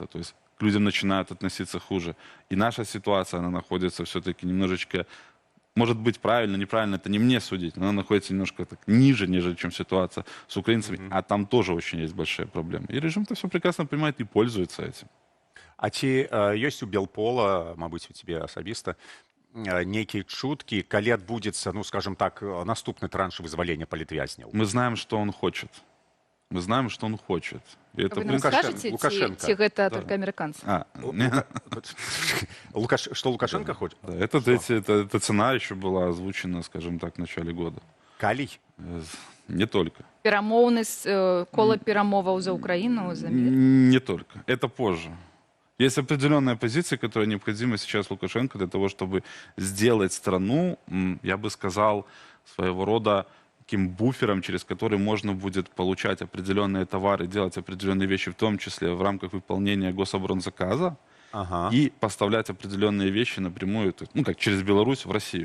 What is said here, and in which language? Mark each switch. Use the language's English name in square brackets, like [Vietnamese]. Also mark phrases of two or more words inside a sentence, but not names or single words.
[Russian] То есть к людям начинают относиться хуже. И наша ситуация, она находится все-таки немножечко, может быть, правильно, неправильно, это не мне судить, но она находится немножко так ниже, нежели чем ситуация с украинцами, а там тоже очень есть большие проблемы. И режим это все прекрасно понимает и пользуется этим. [Belarusian] А ці ёсць у Белпола, мабыць, у тебе асабіста, нейкія чуткі, калі адбудзецца, ну, [Russian] скажем так, [Belarusian] наступны транш вызвалення палітвязняў? [Russian] Мы знаем, что он хочет. Мы знаем, что он хочет. И это Вы нам скажете, [Belarusian] ці гэта [Russian] только американцы? Что Лукашенко хочет? Да, эта цена еще была озвучена, скажем так, в начале года. Калий? Не только. [Belarusian] Перамоўны кола перамоваў за Украину, за мир? [Russian] Не только. Это позже. Есть определенная позиция, которая необходима сейчас Лукашенко для того, чтобы сделать страну, я бы сказал, своего рода таким буфером, через который можно будет получать определенные товары, делать определенные вещи, в том числе в рамках выполнения гособоронзаказа, и поставлять определенные вещи напрямую, ну, как через Беларусь в Россию.